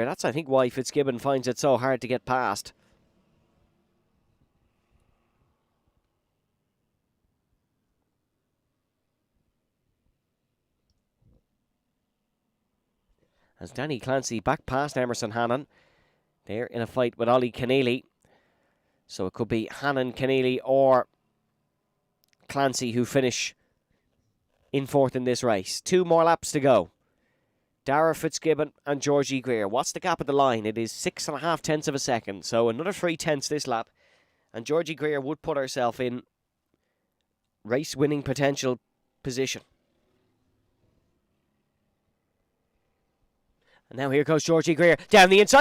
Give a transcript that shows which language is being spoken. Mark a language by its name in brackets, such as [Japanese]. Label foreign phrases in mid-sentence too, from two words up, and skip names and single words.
[English] That's, I think, why Fitzgibbon finds it so hard to get past. As Danny Clancy back past Emerson Hannon. They're in a fight with Ollie Keneally. So it could be Hannon, Keneally or Clancy who finish in 4th in this race. 2 more laps to go. Dara Fitzgibbon and Georgie Greer. What's the gap at the line? It is 6.5 tenths of a second. So another 3 tenths this lap. And Georgie Greer would put herself in race-winning potential position. And now here goes Georgie Greer down the inside.